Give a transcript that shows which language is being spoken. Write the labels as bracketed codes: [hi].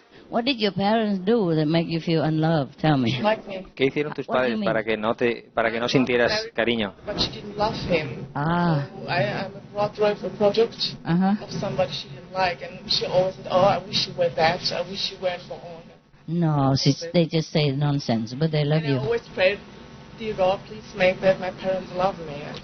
[en] What did your parents do that make you feel unloved? Tell me. [es] ¿Qué hicieron tus padres para que no sintieras cariño? [en] But she didn't love him. Ah. So I brought her a project of somebody she didn't like, and she always said, "Oh, I wish you were that. I wish you weren't born." No, they just say nonsense, but they love you. I always prayed, "Dear God, please make that my parents love me."